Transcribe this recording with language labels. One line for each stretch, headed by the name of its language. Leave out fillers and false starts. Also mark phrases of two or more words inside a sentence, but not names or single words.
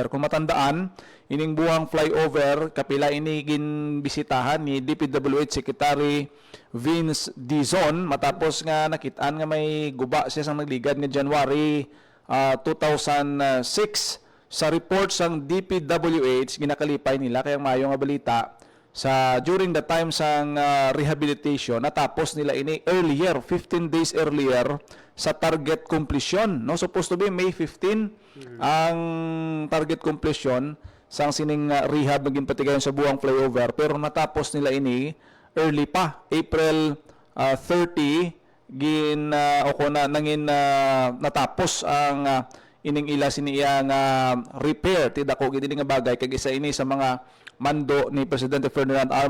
Hiligaynon: Kung matandaan, ining buhang flyover kapila ini ginbisitahan ni DPWH Secretary Vince Dizon matapos nga nakitaan nga may guba siya sang nagligad nga January 2006. Sa report sang DPWH ginakalipay nila kaya mayo nga balita sa
English: during the time
Hiligaynon: sang rehabilitation natapos nila ini
English: earlier 15 days earlier
Hiligaynon: sa
English: target completion,
Hiligaynon: no,
English: supposed to be May 15
Hiligaynon: ang
English: target completion
Hiligaynon: sang sining rehab na ginpatigayon sa buwang flyover pero natapos nila ini early pa April 30 natapos ang ining ila siniya nga repair ti dako gid nga bagay kag isa ini sa mga mando ni Presidente Ferdinand R.